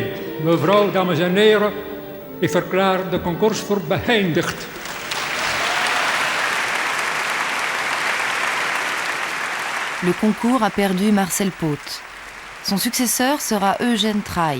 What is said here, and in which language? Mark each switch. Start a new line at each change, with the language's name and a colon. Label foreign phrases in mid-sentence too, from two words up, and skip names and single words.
Dutch: Mevrouw, dames en heren, ik verklaar de concours voor beëindigd.
French: Le concours a perdu Marcel Paute. Son successeur sera Eugène Traille.